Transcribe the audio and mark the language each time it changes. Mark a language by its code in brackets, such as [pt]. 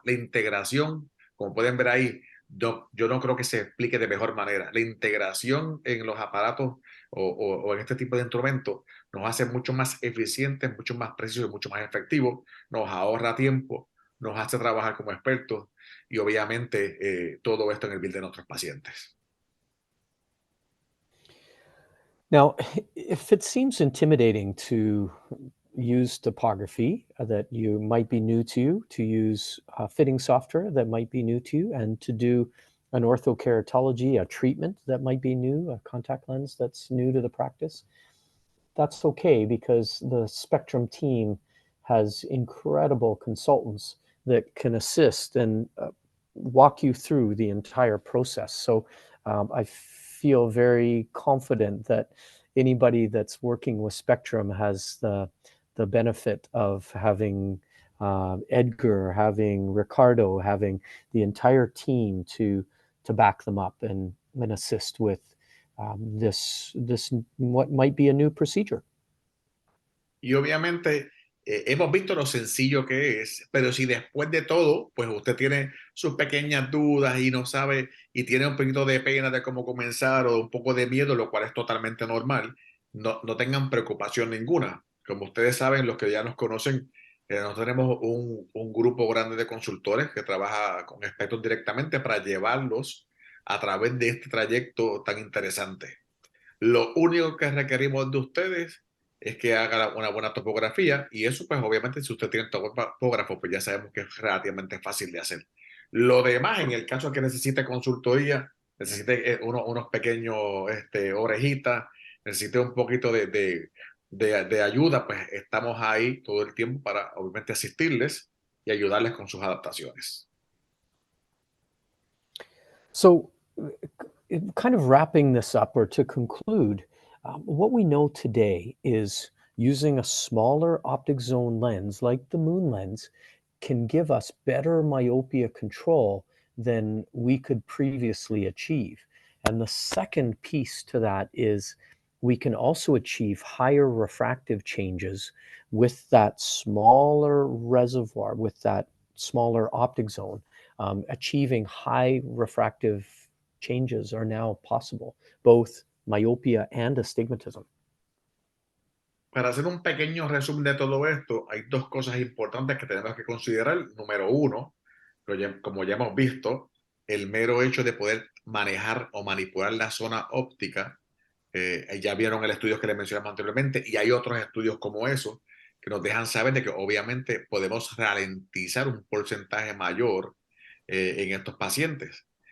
[es] La integración, como pueden ver ahí, yo no creo que se explique de mejor manera. La integración en los aparatos o en este tipo de instrumentos nos hace mucho más eficientes, mucho más precisos y mucho más efectivos, nos ahorra tiempo, nos hace trabajar como expertos y obviamente todo esto en el bien de nuestros pacientes. [en] Now, if it seems intimidating to use topography that you might be new to use fitting software that might be new to you, and to do an orthokeratology, a treatment that might be new, a contact lens that's new to the practice, that's okay because the Spectrum team has incredible consultants that can assist and walk you through the entire process. So I feel very confident that anybody that's working with Spectrum has the benefit of having Edgar, having Ricardo, having the entire team to back them up and assist with this what might be a new procedure. [es] Y obviamente hemos visto lo sencillo que es, pero si después de todo, pues usted tiene sus pequeñas dudas y no sabe y tiene un poquito de pena de cómo comenzar o un poco de miedo, lo cual es totalmente normal, no tengan preocupación ninguna. Como ustedes saben, los que ya nos conocen, nosotros tenemos un grupo grande de consultores que trabaja con expertos directamente para llevarlos a través de este trayecto tan interesante. Lo único que requerimos de ustedes es que haga una buena topografía y eso pues obviamente si usted tiene topógrafo pues ya sabemos que es relativamente fácil de hacer. Lo demás, en el caso que necesite consultoría, necesite unos pequeños orejitas, necesite un poquito de ayuda, pues estamos ahí todo el tiempo para obviamente asistirles y ayudarles con sus adaptaciones. [en] So, kind of wrapping this up or to conclude, what we know today is using a smaller optic zone lens like the Moonlens can give us better myopia control than we could previously achieve. And the second piece to that is we can also achieve higher refractive changes with that smaller reservoir, with that smaller optic zone. Achieving high refractive changes are now possible, both myopia and astigmatism. [es] Para hacer un pequeño resumen de todo esto, hay dos cosas importantes que tenemos que considerar. Número uno, como ya hemos visto, el mero hecho de poder manejar o manipular la zona óptica. Ya vieron el estudio que les mencionamos anteriormente y hay otros estudios como esos que nos dejan saber de que obviamente podemos ralentizar un porcentaje mayor en estos pacientes.